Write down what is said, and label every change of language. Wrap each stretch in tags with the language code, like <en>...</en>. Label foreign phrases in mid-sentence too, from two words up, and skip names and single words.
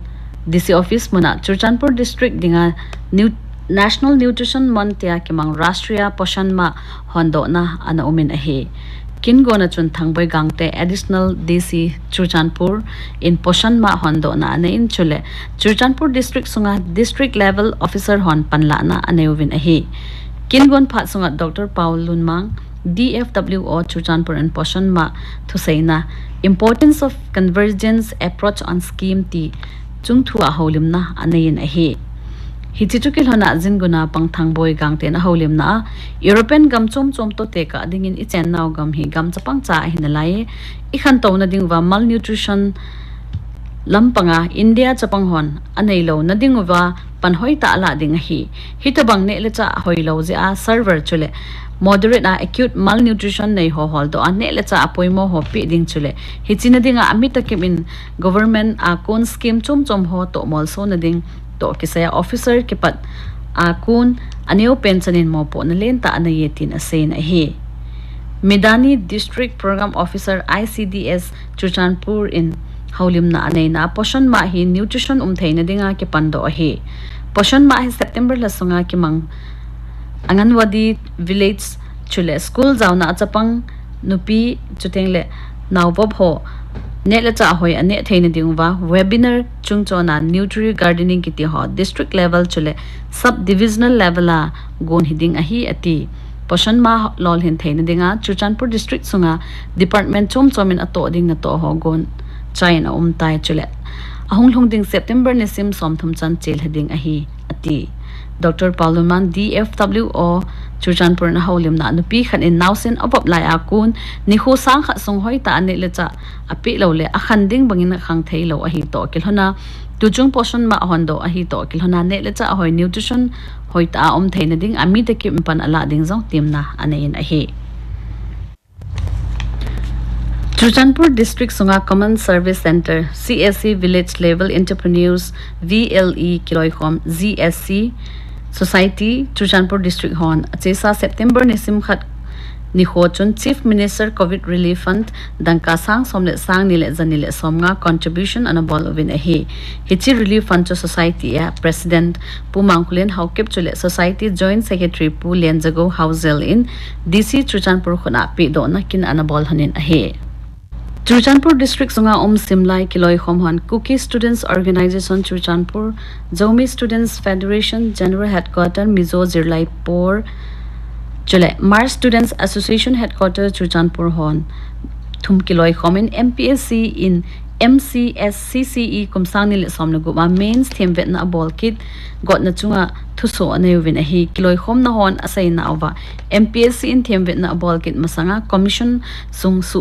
<tcz>DC Office muna Churchanpur District dinga National Nutrition Month ya kimang Rashtriya Poshan Ma hondo na ana umin ahi kingo na chun thangboy gangte additional DC Churchanpur in Poshan Ma hondo na ana in chule Churchanpur District sunga</tcz> <en>district level officer</en> <tcz>hon panla na anayuvin ahi kingon phat sunga Dr. Paul Lunmang DFWO Churchanpur and Poshan Ma to say na</tcz> <en>importance of convergence approach on scheme</en> <tcz>ti chungthua holim na anayin ahi hichitukil hona jinguna pangthang boy gangte na holim na European gam chom to teka dingin ichen naw gam hi gam chapang cha hinalai ikhan to na dingwa malnutrition lampanga India chapang hon anailo na dingwa panhoi ta ala ding hi hitabang ne le cha hoilo je a server chule moderate a</tcz> <en>acute malnutrition</en> <tcz>nei ho hol do ane le cha apoimo ho pi ding chule hichina dinga amita kemin government a kon scheme chom ho to mol so na ding to kisaya officer ke pat a kun aneo pensionin mo po na len ta ana yetin asen a he Medani District Program Officer ICDS Churchanpur in haulim na anay na Poshan Ma hi nutrition umthay na dinga ke pando a he Poshan Ma hi September la sunga ki mang Anganwadi village chule school zauna achapang nupi chutengle nawbob ho nela cha hoi ane theina dingwa webinar chungchona</tcz> <en>nutri gardening</en> <tcz>kiti ho</tcz> <en>district level</en> <tcz>chule</tcz> <en>sub divisional level</en> <tcz>a gon hiding ahi ati Poshan Ma lol hin theina dinga Churchanpur district sunga department chomin ato ding na to ho gon chaina tai chule ahonglong ding September nisim somthum chan chel heding ahi ati Dr. Pauluman DFWO Churchanpur na haulim na nupi khan in nausin apop lai akun ni ho sang kha song hoi ta ane le cha api lo le akhanding bangin khang thei lo ahi to kilhona tuchung Poshan Ma hondo ahi to kilhona ne le cha hoi nutrition hoi ta theina ding ami te kim pan ala ding jong timna anain ahi Churchanpur District Sunga Common Service Center CSC Village Level Entrepreneurs VLE Kiloikom ZSC Society Churchanpur District Hon Achesa September nisim khat ni ho chun Chief Minister COVID</tcz> <en>Relief Fund</en> <tcz>dangka sang somle sang nile zanile somnga contribution anabol ovin ahi hichi relief fund to society ya president pumangkulen haukep chule society</tcz> <en>joint secretary</en> <tcz>pu lenjago hauzel in DC Chuchanpur khona pi do na kin anabol hanin ahi Chuchanpur district sunga simlai kiloi khomhan Cookie Students Organization Chuchanpur Zomi Students Federation General Headquarter Mizo Zirlai Por Chule Mars Students Association Headquarters Chuchanpur Hon Thum kiloi khomin MPSC in MCSCCE kumsang nil somna guma mains them vet na ball kit got na chunga thuso ane win a hi kiloi khom na hon asai na ova MPSC in them vet na ball kit masanga commission sung su</tcz>